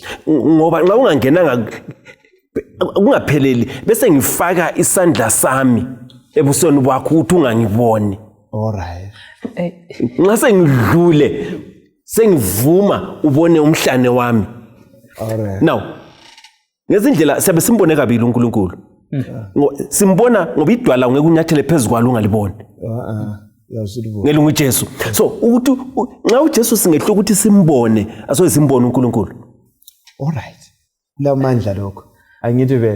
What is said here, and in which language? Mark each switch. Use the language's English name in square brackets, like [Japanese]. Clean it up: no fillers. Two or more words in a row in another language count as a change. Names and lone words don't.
[North Ndebele] Ngoba nxa ungangena kungapheleli bese ngifaka isandla sami ebusweni bakho ukuthi ungangiboni. [English] Alright. [North Ndebele] Nxa sengidlule sengivuma ubone umhlane wami. [English] Alright. [North Ndebele] Now ngezindlela siyabe simbone kabili uNkulunkulu. Simbona ngoba idwala ngeke unyathele phezulu kwalo ungaliboni. Ngelo nguJesu. So ukuthi nxa uJesu singehlo ukuthi simbone asoze simbone uNkulunkulu. Alright. Lamandla lokho. Angithi vele.